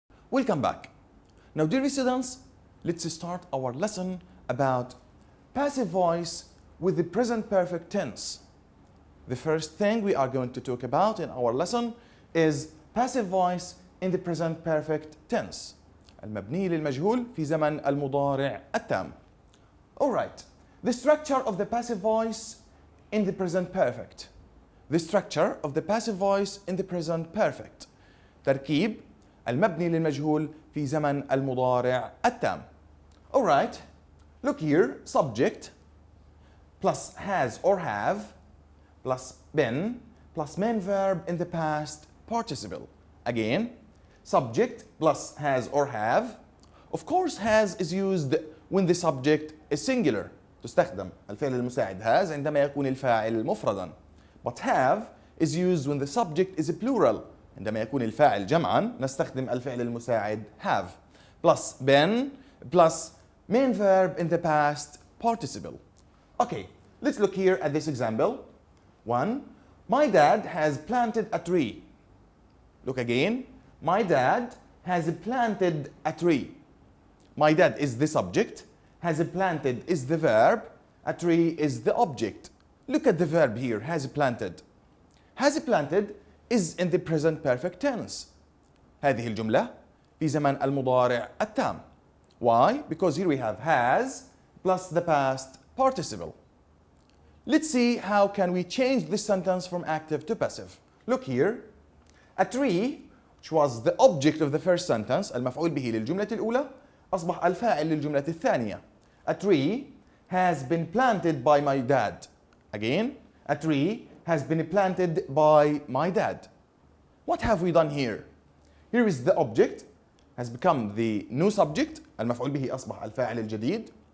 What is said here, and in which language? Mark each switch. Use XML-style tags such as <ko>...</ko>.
<en>Welcome back. Now, dear students, let's start our lesson about passive voice with the present perfect tense. The first thing we are going to talk about in our lesson is passive voice in the present perfect tense.</en> <ar>المبني للمجهول في زمن المضارع التام.</ar> <en>All right. The structure of the passive voice in the present perfect. The structure of the passive voice in the present perfect. تركيب المبني للمجهول في زمن المضارع التام. All right. Look here. Subject plus has or have plus been plus main verb in the past participle. Again, subject plus has or have. Of course, has is used when the subject is singular.</en> <ar>تستخدم الفعل المساعد has عندما يكون الفاعل مفردا.</ar> <en>But have is used when the subject is plural.</en> <ar>عندما يكون الفاعل جمعا نستخدم الفعل المساعد have.</ar> <en>Plus been plus main verb in the past participle. Okay, let's look here at this example. 1. My dad has planted a tree. Look again. My dad has planted a tree. My dad is the subject. Has planted is the verb. A tree is the object. Look at the verb here, has planted. Has planted is in the present perfect tense.</en> <ar>هذه الجملة في زمن المضارع التام.</ar> <en>Why? Because here we have has plus the past participle. Let's see how can we change this sentence from active to passive. Look here. A tree, which was the object of the first sentence,</en> <ar>المفعول به للجملة الأولى، أصبح الفاعل للجملة الثانية.</ar> <en>A tree has been planted by my dad. Again, a tree has been planted by my dad. What have we done here? Here is the object has become the new subject.</en> <ar>المفعول به أصبح الفاعل الجديد.</ar>